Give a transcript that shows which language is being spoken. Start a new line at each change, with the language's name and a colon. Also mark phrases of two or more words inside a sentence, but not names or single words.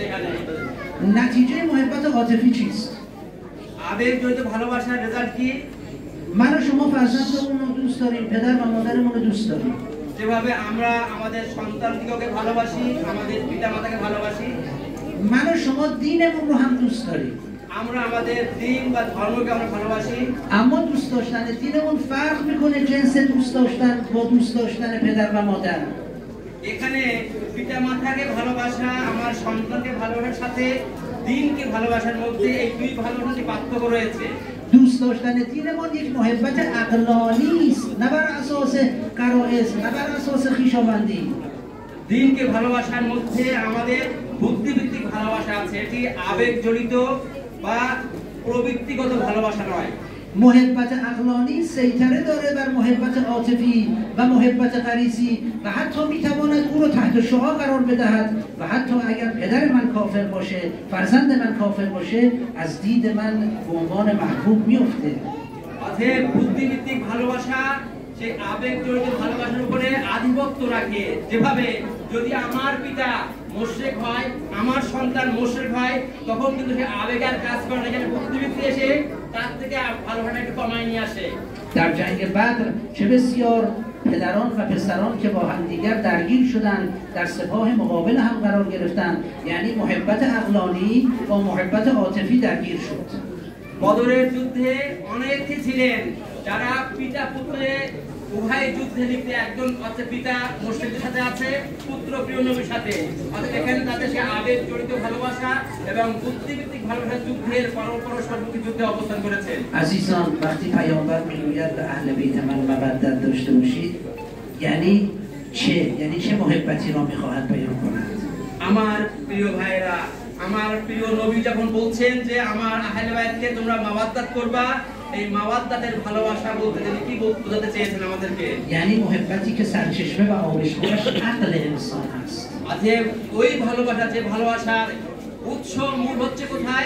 Bangla: এখানে
Persian: نتیجه محبت عاطفی چیست؟
Bangla: আবেগ জড়িত ভালোবাসার রেজাল্ট কি؟
Persian: من و شما فرزندمون رو دوست داریم، پدر و مادرمون رو دوست داریم.
Bangla: যেভাবে আমরা আমাদের সন্তানদিগকে ভালোবাসি, আমাদের পিতামাতাকে ভালোবাসি,
Persian: من و شما دینمون رو هم دوست داریم.
Bangla: আমরা আমাদের দিন বা ধর্মকে আমরা ভালোবাসি।
Persian: اما دوست داشتن دینمون فرق میکنه جنس دوست داشتن با دوست داشتن پدر و مادر.
Bangla: এখানে পিতামাতাকে ভালোবাসা, আমার সন্তানকে ভালোবাসার সাথে দিনকে ভালোবাসার মধ্যে এই দুই ভালোবাসার পার্থক্য রয়েছে।
Persian: دوست داشتن دینمون یک محبت عقلانی است، نه بر اساس قرائز، نه بر اساس خویشاوندی.
Bangla: দিনকে ভালোবাসার মধ্যে আমাদের বুদ্ধিভিত্তিক ভালোবাসা আছে, এটি আবেগ জড়িত বা প্রবৃত্তিগত ভালোবাসা নয়।
Persian: محبت عقلانی سیطره داره بر محبت عاطفی و محبت غریزی و حتی میتواند او رو تحت شعاع قرار بدهد و حتی اگر پدر من کافر باشه، فرزند من کافر باشه، از دید من به عنوان محبوب میفته.
Bangla: অতএব বুদ্ধিভিত্তিক ভালোবাসা সেই আবেগ জড়িত ভালোবাসার উপরে আধিপত্য রাখে। যেভাবে যদি আমার পিতা মুশরিক হয়, আমার সন্তান মুশরিক হয়, তখন কিন্তু সে আবেগ আর কাজ করে না, এখানে বুদ্ধিভিত্তি এসে তার থেকে ভালোবাসা একটু কমায় নিয়ে আসে।
Persian: در جنگ بدر چه بسیار پدران و پسران که با همدیگر درگیر شدند در سپاه مقابل هم قرار گرفتند، یعنی محبت عقلانی با محبت عاطفی درگیر شد.
Bangla: বদরের যুদ্ধে অনেকে ছিলেন যারা পিতা পুত্রে উভয় যুদ্ধে লিপ্ত, একজন হচ্ছে পিতা মুশরিকদের সাথে আছে, পুত্র প্রিয় নবীর সাথে। অর্থাৎ এখানে তাদের সে আবেগ জড়িত ভালোবাসা এবং বুদ্ধিভিত্তিক ভালোবাসা যুদ্ধের পরস্পরমুখী যুদ্ধে অবস্থান করেছেন।
Persian: عزیزان، وقتی پیامبر میگوید به اهل بیت من مودت داشته باشید، یعنی چه محبتی را میخواهد بیان کند؟
Bangla: আমার প্রিয় ভাইরা, আমার প্রিয় নবী যখন বলছেন যে আমার আহলে বাইতকে তোমরা মাওয়াদ্দাত করবা, এই মাওয়াদ্দাতের ভালোবাসা বলতে তিনি কি বোঝাতে চেয়েছেন আমাদেরকে?
Persian: یعنی محبتی که سرچشمه و آرایشگاهش عقل انسان است.
Bangla: আজকে ওই ভালোবাসা, যে ভালোবাসার উৎস মূল হচ্ছে কোথায়?